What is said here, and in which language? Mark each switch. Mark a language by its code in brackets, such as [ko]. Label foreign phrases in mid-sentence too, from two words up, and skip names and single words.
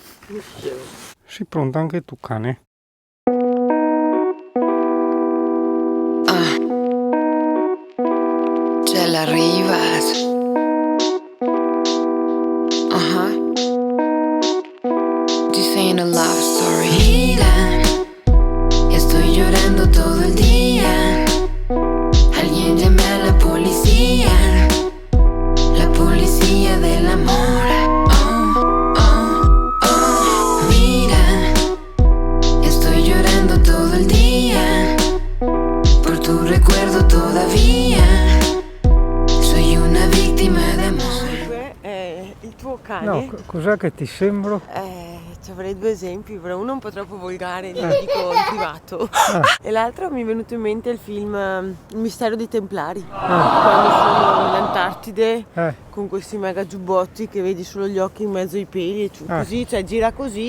[it] Sei pronta anche tu, cane? [es] Ya la arribas. [en] This ain't a love story. [es] Mira, estoy llorando todo el día. Alguien llame a la policía del amor. Mira, estoy llorando todo el día por tu recuerdo todavía. Soy una [it] vittima d'amore. È il tuo cane? No, cos'è che ti sembro? Ci avrei due esempi, però uno un po' troppo volgare, glielo dico in privato. E l'altro mi è venuto in mente il film Il mistero dei Templari. Quando sono nell'Antartide con questi mega giubbotti che vedi solo gli occhi in mezzo ai peli e così, cioè gira così.